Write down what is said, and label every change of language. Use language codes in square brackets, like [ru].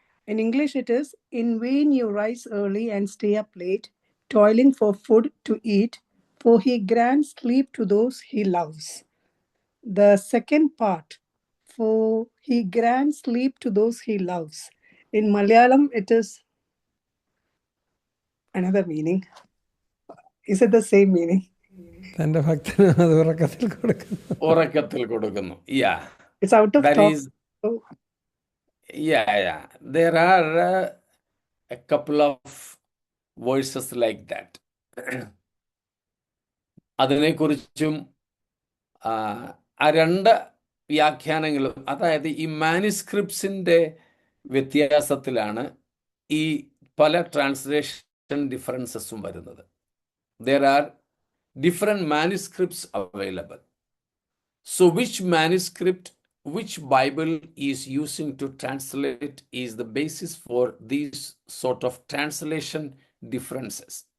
[en] In English, it is, "In vain you rise early and stay up late, toiling for food to eat, for he grants sleep to those he loves." The second part, "for he grants sleep to those he loves." In Malayalam, it is another meaning. Is it the same meaning? [ml] തൻ്റെ ഭക്തന് അത് ഉറക്കത്തിൽ കൊടുക്കുന്നു. ഉറക്കത്തിൽ കൊടുക്കുന്നു. Yeah. [en] It's out of That talk. is, yeah. There are a couple of verses like that. [ml] അതിനെക്കുറിച്ചും ആ രണ്ട് വ്യാഖ്യാനങ്ങളും, അതായത് ഈ മാനുസ്ക്രിപ്റ്റ്സിൻ്റെ വ്യത്യാസത്തിലാണ് ഈ പല ട്രാൻസ്ലേഷൻ ഡിഫറൻസസും വരുന്നത്. [en] There are different manuscripts available. So which manuscript, which Bible is using to translate is the basis for these sort of translation differences.